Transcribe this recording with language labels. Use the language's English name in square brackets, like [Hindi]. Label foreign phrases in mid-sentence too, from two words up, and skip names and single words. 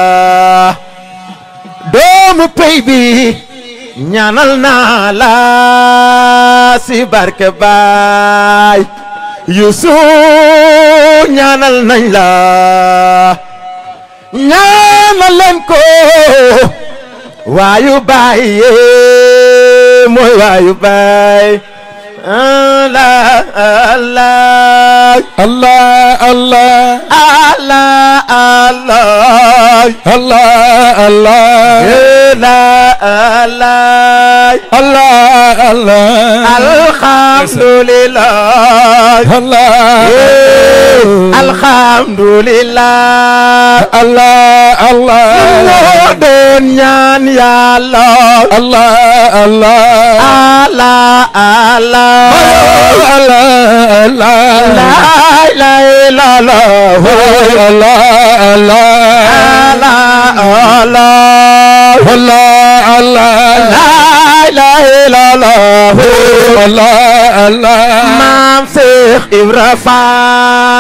[Wolof] doomu pey bi ñaanal naa la si barke baay Yuusu ñaanal nañ la ñaanal leen ko waayu baay mooy waayu baay [Arabic] الله الله Allah Allah Allah Allah Allah Allah الله الله الحمد لله الحمد لله Allah Allah [Wolof] moo doon ñaan Yàlla [Arabic] Allah Allah الله الله لا إله إلا الله Allah [Wolof] maam Seex Ibra Faal